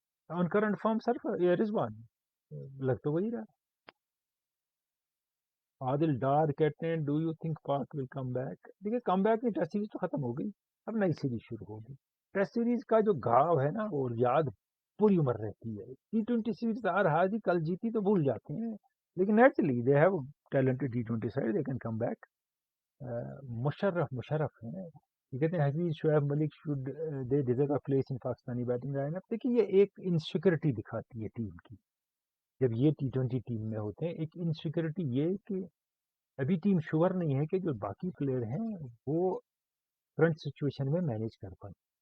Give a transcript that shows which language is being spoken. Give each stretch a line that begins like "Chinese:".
English: on current form
Urdu: رضوان لگ تو وہی رہا. عادل ڈار کہتے ہیں
English: Do you think Pak will come back.
Urdu: دیکھیے کم بیک میں ٹیسٹ سیریز تو ختم ہو گئی, اب نئی سیریز شروع ہوگی. ٹیسٹ سیریز کا جو گھاؤ ہے نا, اور یاد پوری عمر رہتی ہے. T20 سیریز ہر حاضی کل جیتی تو بھول جاتے ہیں, لیکن
English: Naturally they have talented T20 side, they can come back.
Urdu: Musharraf ہیں, یہ کہتے ہیں
English: Hafeez Shoaib Malik should they deserve a place in Pakistani batting line up.
Urdu: دیکھیے یہ ایک انسیکورٹی دکھاتی ہے ٹیم کی, جب یہ T20 ٹیم میں ہوتے ہیں. ایک انسیکورٹی یہ کہ ابھی ٹیم شور نہیں ہے کہ جو باقی پلیئر ہیں وہ فرنٹ سچویشن میں مینیج کر پائیں.